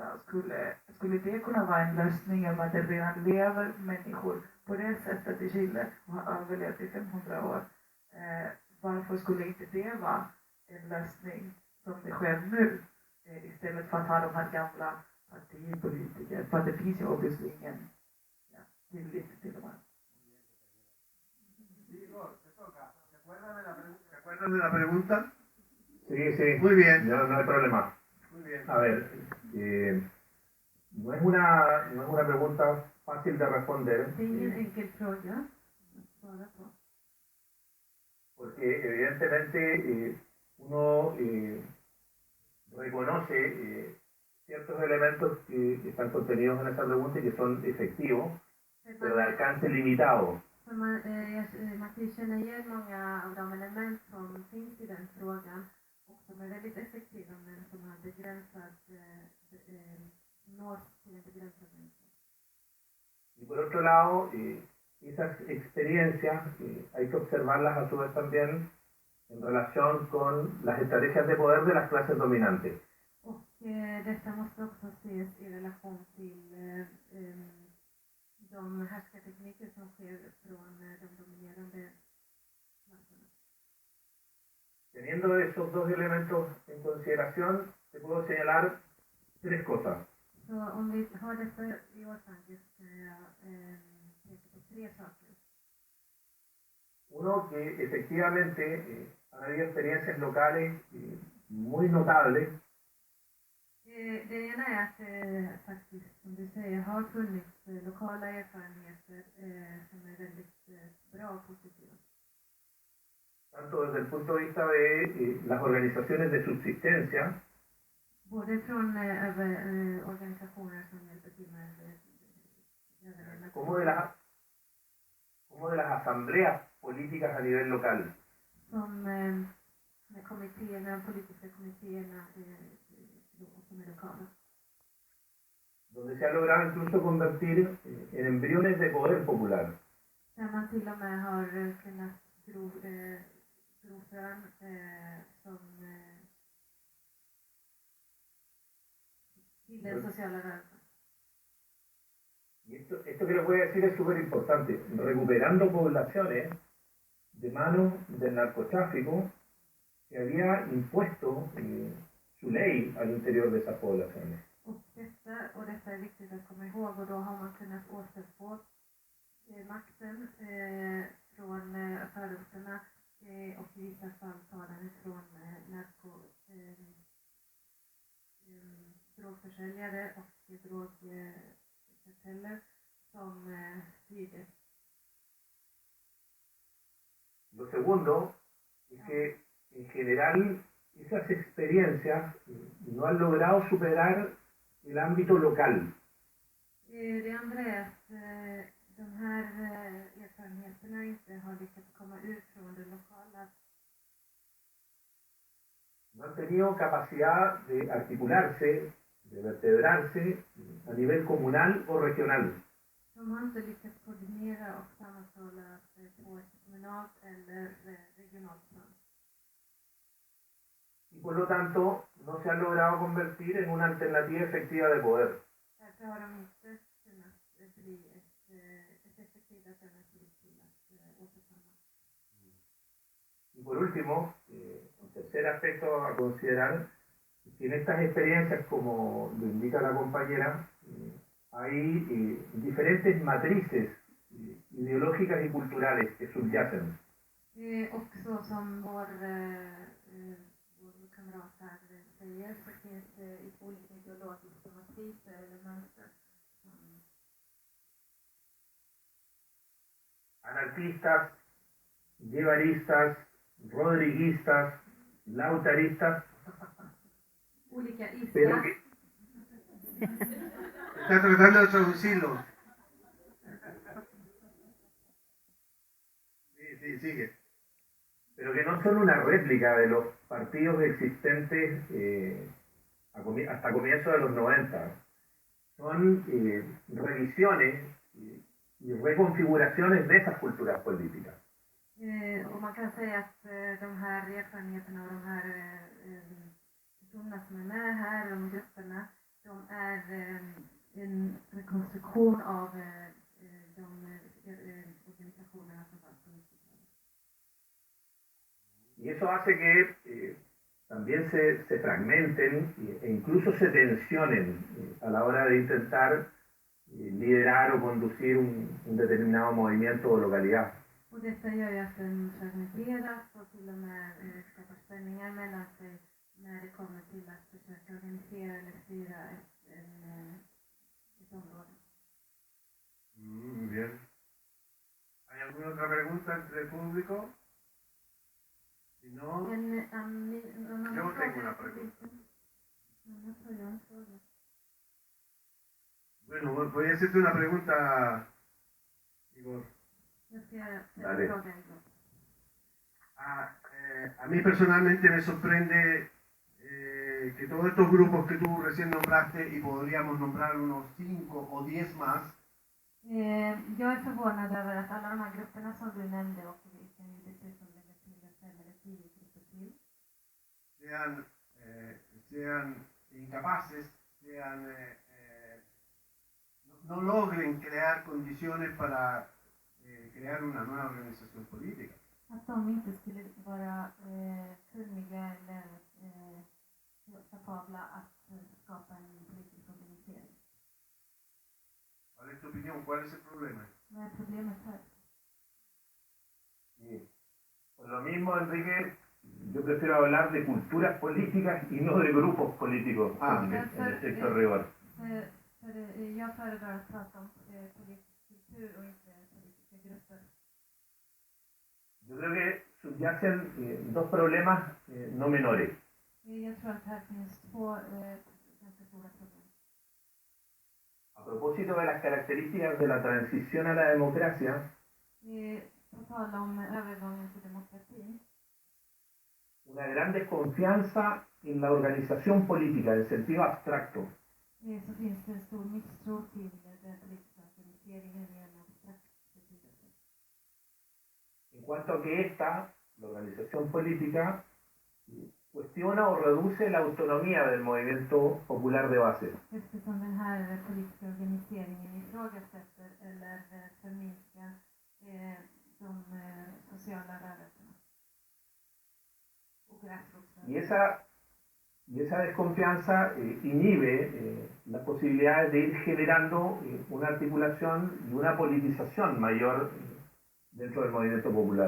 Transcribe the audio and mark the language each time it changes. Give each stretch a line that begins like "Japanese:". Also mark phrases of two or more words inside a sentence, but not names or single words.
Swedish: Skulle det kunna vara en lösning om att det redan lever människor på det sättet i Chile och har överlevt i 500 år? Varför skulle inte det vara en lösning som det sker nu, istället för att ha de här gamla partipolitiker? För att det finns ju obviously ingen tillit till de här.
Spanish: ¿Se acuerdan de la pregunta? Sí, sí. Muy bien. No hay problema. Muy bien. A ver, no es una pregunta fácil de responder.
Swedish: Det är ingen enkel fråga att svara på.
Spanish: Porque evidentemente uno reconoce ciertos elementos que están contenidos en esa pregunta y que son efectivos, pero de alcance limitado.
Swedish: Man kan ju känna igen många av de element som finns i den frågan och som är väldigt effektiva men som har begränsad, nås till en begränsad människa.
Spanish: Y por otro lado, esas experiencias hay que observarlas a su vez también en relación con las estrategias de poder de las clases dominantes.
Swedish: Och detta måste också ses i relation till de härskartekniker som sker från de dominerande klasserna.
Spanish: Teniendo esos dos elementos en consideración, te puedo señalar tres cosas.
Swedish: Så om vi har detta i åtanke så kan jag peka på tre saker.
Spanish: Uno, que efectivamente han habido experiencias locales muy notables.
Swedish: Det ena är att faktiskt, som du säger, har funnits lokala erfarenheter som är väldigt bra och positiva.
Spanish: Tanto desde el punto de vista de las organizaciones de subsistencia,
Swedish: både från organisationer som hjälper till med
Spanish: como de las asambleas políticas a nivel local.
Swedish: Som kommittéerna, politiska kommittéerna som är lokala.
Spanish: Donde se ha logrado incluso convertir en embriones de poder popular.
Swedish: Där man till och med har kunnat gro frön som till den sociala rörelsen.
Spanish: Y esto que les voy a decir es súper importante. Recuperando poblaciones de manos del narcotráfico que había impuesto su ley al interior de esas poblaciones.
Swedish: Och detta är viktigt att komma ihåg, och då har man kunnat återfå makten från förorterna och i vissa fall ta den ifrån drogförsäljare och drogkarteller som styrde.
Spanish: Lo segundo es que en general esas experiencias no han logrado superar el ámbito local.
Swedish: Det andra är att de här erfarenheterna inte har lyckats komma ut från det lokala.
Spanish: No han tenido capacidad de articularse, de vertebrarse a nivel comunal o regional.
Swedish: De har inte lyckats koordinera och sammanhålla på ett kommunalt eller regionalt plan.
Spanish: y por lo tanto no se han logrado convertir en una alternativa efectiva de poder.
Swedish: Därför har de inte kunnat bli ett effektivt alternativ till att återkomma.
Spanish: Y por último, un tercer aspecto a considerar, que en estas experiencias, como lo indica la compañera, hay diferentes matrices ideológicas y culturales que subyacen.
Swedish: Också som vår kamrat här säger, så finns det olika ideologiska matriser eller mönster.
Spanish: Anarquistas, guevaristas, rodriguistas, lautaristas.
Swedish: Olika
Spanish: Pero
Swedish: isar.
Spanish: que, Está tratando de traducirlo. Sí, sigue. pero que no son una réplica de los partidos existentes hasta comienzos de los 90. Son revisiones y reconfiguraciones de esas culturas políticas.
Swedish: Och man kan säga att de här erfarenheterna och de här personerna som är med här, de grupperna, de är en rekonstruktion av de organisationerna som fanns på 90-talet.
Spanish: Y eso hace que también se fragmenten e incluso se tensionen a la hora de intentar liderar o conducir un determinado movimiento o localidad.
Swedish: Och detta gör ju att den fragmenteras och till och med skapar spänningar mellan sig när det kommer till att försöka organisera eller styra ett område.
Spanish: Bien. ¿Hay alguna otra pregunta entre el público? Si no, yo tengo una pregunta. Bueno, voy a hacerte una pregunta, Igor. Dale. A mí personalmente me sorprende que todos estos grupos que tú recién nombraste, y podríamos nombrar unos 5 o 10 más,
Swedish: Jag är förvånad över att alla de här grupperna som du nämnde, och vi kan ju dessutom lägga till 5 eller 10 grupper till,
Spanish: sean incapaces, no logren crear condiciones para crear una nueva organización política.
Swedish: att de inte skulle vara kunniga eller kapabla att skapa en politisk organisering.
Spanish: ¿Cuál es tu opinión? ¿Cuál es el problema?
Swedish: Vad är problemet här?
Spanish: Y por lo mismo, Enrique, yo prefiero hablar de culturas políticas y no de grupos políticos en estricto rigor.
Swedish: Jag föredrar att prata om politisk kultur och inte politiska grupper.
Spanish: Yo creo que subyacen dos problemas no menores.
Swedish: Jag tror att här finns två ganska stora problem.
Spanish: A propósito de las características de la transición a la democracia,
Swedish: På tal om övergången till demokratin,
Spanish: una gran desconfianza en la organización política en sentido abstracto.
Swedish: så finns det en stor misstro till den politiska organiseringen i en abstrakt betydelse.
Spanish: En cuanto a que esta, la organización política, cuestiona o reduce la autonomía del movimiento popular de base.
Swedish: Eftersom den här politiska organiseringen ifrågasätter eller förminskar de sociala rörelserna och gräsrotsrörelserna.
Spanish: Y esa desconfianza inhibe las posibilidades de ir generando una articulación y una politización mayor dentro del movimiento popular.